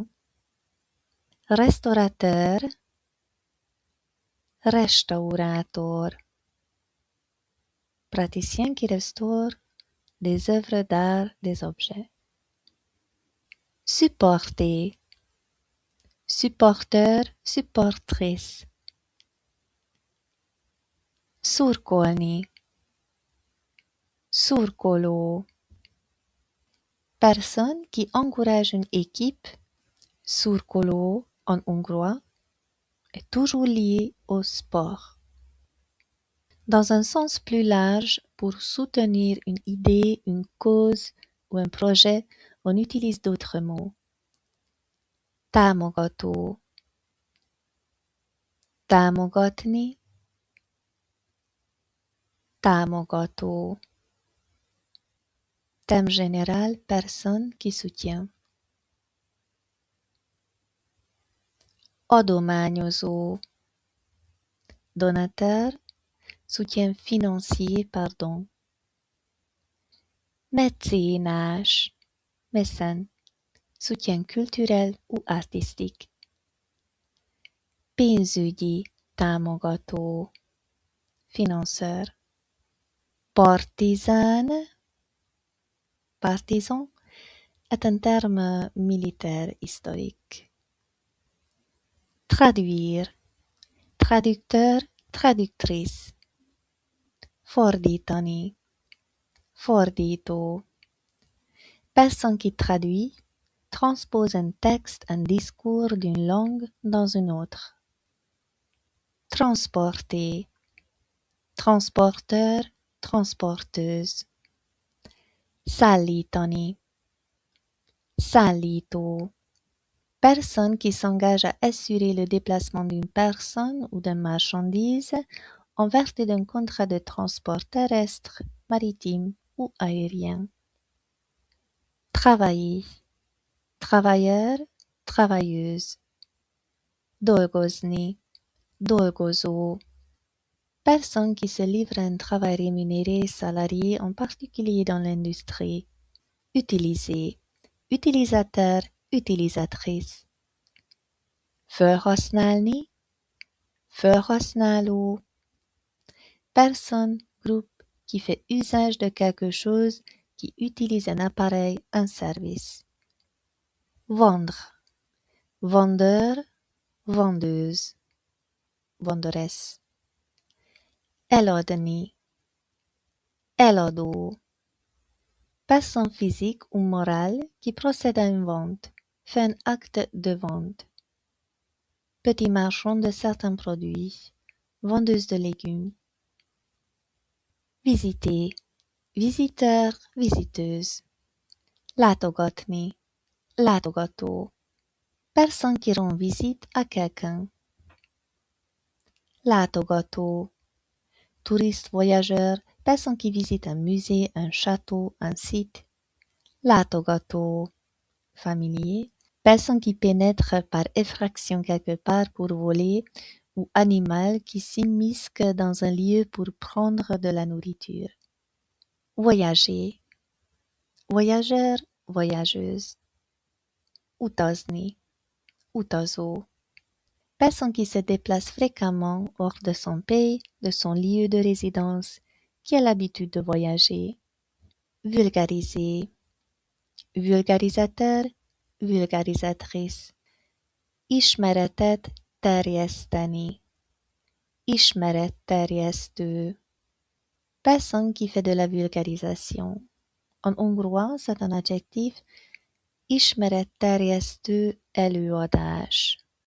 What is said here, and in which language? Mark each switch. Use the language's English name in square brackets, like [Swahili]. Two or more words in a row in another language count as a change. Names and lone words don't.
[French] Restaurateur, restaurátor. Praticien qui restaure des œuvres d'art, des objets. Supporter, supporter, [Hungarian] supportrice, szurkolni, szurkoló, [French] personne qui encourage une équipe, szurkoló en hongrois, est toujours lié au sport. Dans un sens plus large, pour soutenir une idée, une cause ou un projet, on utilise d'autres mots. [Hungarian] Támogató, támogatni, támogató. [French] Thème général, personne qui soutient. Adományozó, donateur, soutien financier, pardon. Mécénás, mécène, soutien culturel ou artistique. [Hungarian] Pénzügyi támogató, financeur. [French] Partisan, partisan est un terme militaire historique. Traduire, traducteur, traductrice. [Hungarian] Fordítani, fordító. [French] Personne qui traduit, transpose un texte, un discours d'une langue dans une autre. Transporter, transporteur, transporteuse. [Hungarian] Szállítani, szállító. [French] Personne qui s'engage à assurer le déplacement d'une personne ou d'une marchandise en vertu d'un contrat de transport terrestre, maritime ou aérien. Travailler, travailleur, travailleuse. [Hungarian] Dolgozni, dolgozó. [French] Personne qui se livre à un travail rémunéré et salarié, en particulier dans l'industrie. Utiliser, utilisateur, utilisatrice. [Hungarian] Felhasználni, felhasználó. [French] Personne, groupe qui fait usage de quelque chose, qui utilise un appareil, un service. Vendre, vendeur, vendeuse, venderesse. [Hungarian] Eladni, eladó. [French] Personne physique ou morale qui procède à une vente, fait un acte de vente. Petit marchand de certains produits, vendeuse de légumes. Visiter, visiteur, visiteuse. [Hungarian] Látogatni, látogató. [French] Personne qui rend visite à quelqu'un. Látogató, touriste voyageur, personne qui visite un musée, un château, un site. Látogató, familier, personne qui pénètre par effraction quelque part pour voler, ou animal qui s'immisce dans un lieu pour prendre de la nourriture. Voyager, voyageur, voyageuse. [Hungarian] Utazni, utazó. [French] Personne qui se déplace fréquemment hors de son pays, de son lieu de résidence, qui a l'habitude de voyager. Vulgariser, vulgarisateur, vulgarisatrice. [Hungarian] Ismeretet terjeszteni, ismeretterjesztő. [French] Personne qui fait de la vulgarisation. En hongrois, c'est un adjectif, [Hungarian] ismeretterjesztő előadás.